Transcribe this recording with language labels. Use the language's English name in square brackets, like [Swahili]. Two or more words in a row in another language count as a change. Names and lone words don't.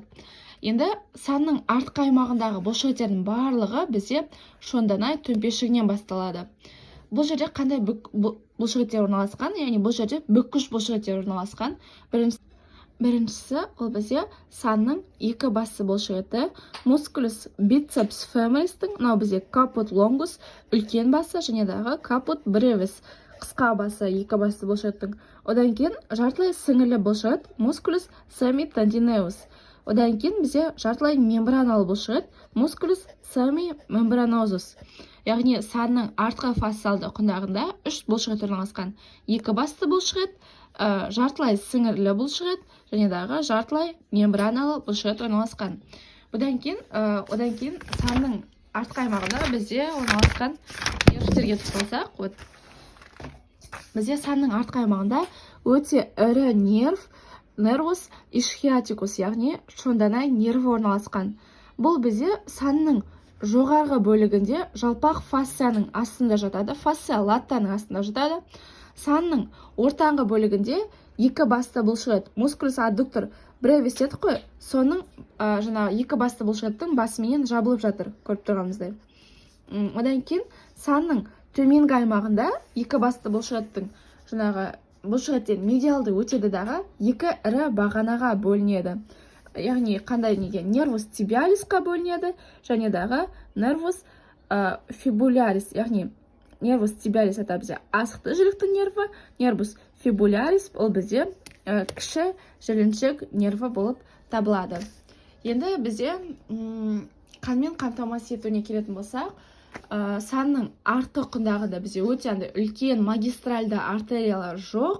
[Kazakh] Енді санның артқы аймағындағы бұлшықеттердің барлығы бізде шонданай төмпешігінен басталады. Бұл жерде қандай бұлшықеттер орналасқан, яғни бұл жерде бүккіш бұлшықеттер орналасқан. Біріншісі ол бізде санның екі басты бұлшықеті [Latin] musculus biceps femoris'тың, [Kazakh] мынау бізде [Latin] caput longus [Kazakh] үлкен басы және дағы [Latin] caput brevis [Kazakh] қысқа басы екі басты бұлшықеттің. Одан кейін жартылай сіңірлі бұлшықет [Latin] musculus semitendinosus. [Kazakh] Одан кейін бізде жартылай мембраналы бұлшықет [Latin] musculus semimembranosus. [Kazakh] Яғни санның артқы фасциалды құндағында үш бұлшықет орналасқан. Екі басты бұлшықет, жартылай сіңірлі бұлшықет және дағы жартылай мембраналы бұлшықет орналасқан. Одан кейін санның артқы аймағында бізде орналасқан нервтерге тоқталсақ, бізде санның артқы аймағында өте ірі нерв [Latin] nervus ischiaticus, [Kazakh] яғни шонданай нерві орналасқан. Бұл бізде санның жоғарғы бөлігінде жалпақ фасцияның астында жатады, фасция латтаның астында жатады. Санның ортаңғы бөлігінде екі басты бұлшықет [Latin] musculus adductor brevis [Kazakh] дедік қой, соның жаңағы екі басты бұлшықеттің басыменен жабылып жатыр, көріп тұрғанымыздай. Одан кейін санның төменгі аймағында екі басты бұлшықеттің жаңағы бұлшықеттен медиалды өтеді дағы екі ірі бағанаға бөлінеді. Яғни қандай неге? [Latin] Nervus tibialisқа [Kazakh] бөлінеді және дағы [Latin] nervus fibularis, [Kazakh] яғни [Latin] nervus tibialis [Kazakh] это бізде асықты жіліктің нерві, [Latin] nervus fibularis [Kazakh] ол бізде кіші жіліншік нерві болып табылады. Енді бізде қанмен қамтамасыз етуіне келетін болсақ, санның артқы құндағында бізде өте үлкен магистральды артериялар жоқ.